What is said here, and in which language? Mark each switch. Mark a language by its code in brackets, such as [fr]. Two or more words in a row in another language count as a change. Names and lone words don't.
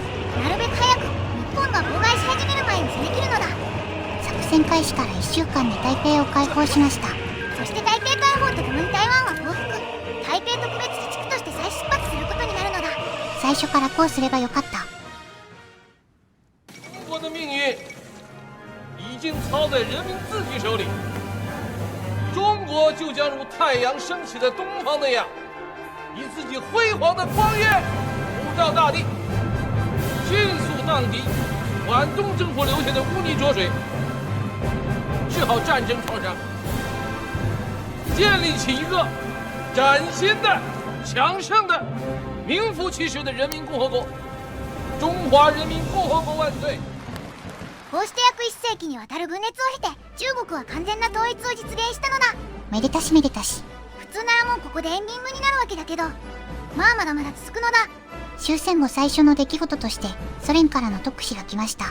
[ja] なるべく早く日本が妨害し始める前に攻め切るのだ。作戦開始から1週間で台北を解放しました。そして台北解放とともに台湾は降伏。台北特別自治区として再出発することになるのだ。最初からこうすればよかった。 [zh] 中国的命运已经操在人民自己手里，中国就将如太阳升起在东方那样，以自己辉煌的光焰普照大地，迅速荡涤皖东政府留下的污泥浊水，治好战争创伤，建立起一个崭新的、强盛的、名副其实的人民共和国。中华人民共和国万岁！ [ja] こうして約1世紀にわたる分裂を経て中国は完全な統一を実現したのだ。めでたしめでたし。普通ならもうここでエンディングになるわけだけど、まあまだまだ続くのだ。終戦後最初の出来事としてソ連からの特使が来ました。